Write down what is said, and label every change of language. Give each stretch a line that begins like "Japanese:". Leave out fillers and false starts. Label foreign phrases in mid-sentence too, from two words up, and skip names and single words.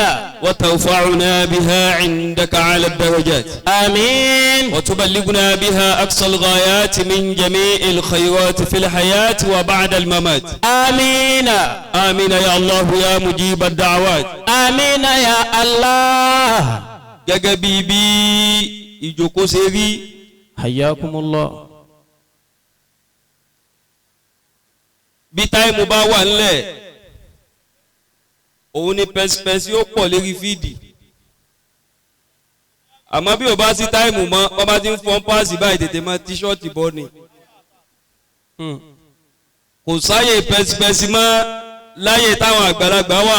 Arabic: وترفعنا بها عندك على الدرجات. آمين. وتبلغنا بها أقصى الغايات من جميع الخيرات في الحياة وبعد الممات. آمين. آمين يا الله يا مجيب الدعوات. آمين يا الله.
Yoruba: gẹ́gẹ́ bí ìjókòó ṣe rí.
Arabic: حياكم الله.
Yoruba: bí táìmù bá wà nílẹ̀ òun ni pẹ́sipẹ́si ó pọ̀ lérí fídì àmọ́ bí o bá sí táìmù mọ́ wọ́n bá ti ń fọ́n páàsì báyìí tètè mọ́ tíṣọ́ọ̀tì bọ́ ni kò sáyè pẹ́sipẹ́si mọ́ láyè táwọn àgbàlagbà wà.